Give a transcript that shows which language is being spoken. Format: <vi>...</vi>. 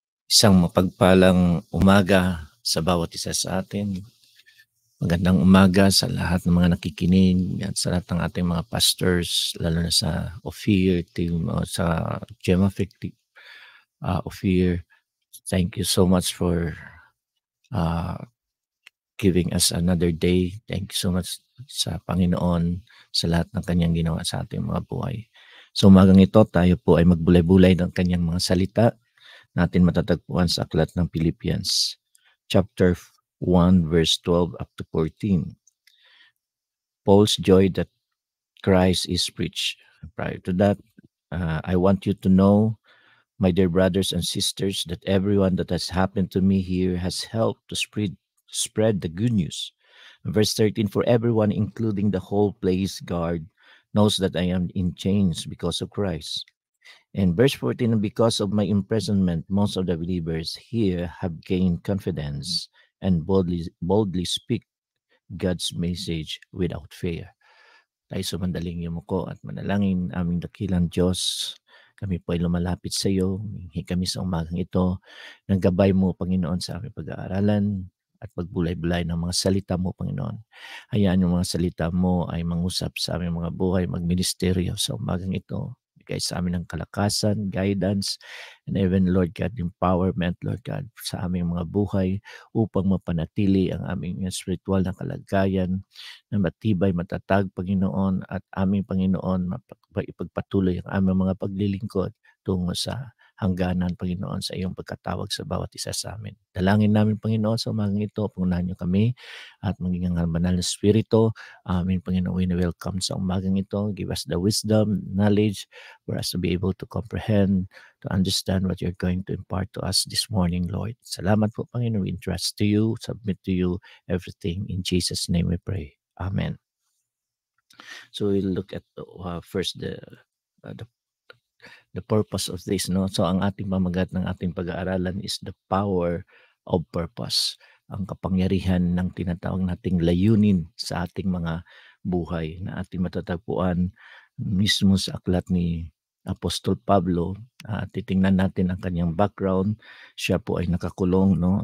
<tl>Isang mapagpalang umaga sa bawat isa sa atin. Magandang umaga sa lahat ng mga nakikinig at sa lahat ng ating mga pastors, lalo na sa Ophir team o sa Gemafic Ophir.</tl> <en>Thank you so much for giving us another day. Thank you so much</en> <tl>sa Panginoon sa lahat ng kanyang ginawa sa ating mga buhay. So umagang ito, tayo po ay magbulay-bulay ng kanyang mga salita natin matatagpuan sa aklat ng Philippians chapter 1 verse 12 up to 14.</tl> <en>Paul's joy that Christ is preached. Prior to that, I want you to know, my dear brothers and sisters, that everyone that has happened to me here has helped to spread the good news. Verse 13, for everyone, including the whole place guard, knows that I am in chains because of Christ. In verse 14, because of my imprisonment, most of the believers here have gained confidence and boldly speak God's message without fear.</en> <tl>Tayo sumandaling yumuko at manalangin, aming dakilang Diyos. Kami po ay lumalapit sa iyo. Hingi kami sa umagang ito ng gabay mo, Panginoon, sa aming pag-aaralan at pagbulay-bulay ng mga salita mo, Panginoon. Hayaan yung mga salita mo ay mangusap sa aming mga buhay, magministeryo sa umagang ito. Bigay sa amin ng kalakasan, guidance,</tl> <en>and even, Lord God, empowerment, Lord God,</en> <tl>sa aming mga buhay upang mapanatili ang aming spiritual na kalagayan na matibay, matatag, Panginoon, at aming Panginoon, ipagpatuloy ang aming mga paglilingkod tungo sa hangganan, Panginoon, sa iyong pagkatawag sa bawat isa sa amin. Dalangin namin, Panginoon, sa umagang ito, pangunahan niyo kami at maging ang banal na Espiritu. Amin, Panginoon,</tl> <en>we welcome</en> <tl>sa umagang ito.</tl> <en>Give us the wisdom, knowledge for us to be able to comprehend, to understand what you're going to impart to us this morning, Lord.</en> <tl>Salamat po, Panginoon.</tl> <en>We entrust to you, submit to you everything. In Jesus' name we pray. Amen. So we'll look at first the purpose of this, no?</en> <tl>So ang ating pamagat ng ating pag-aaralan is</tl> <en>the power of purpose,</en> <tl>ang kapangyarihan ng tinatawag nating layunin sa ating mga buhay na ating matatagpuan mismo sa aklat ni Apostol Pablo. Titingnan natin ang kanyang background. Siya po ay nakakulong, no?</tl>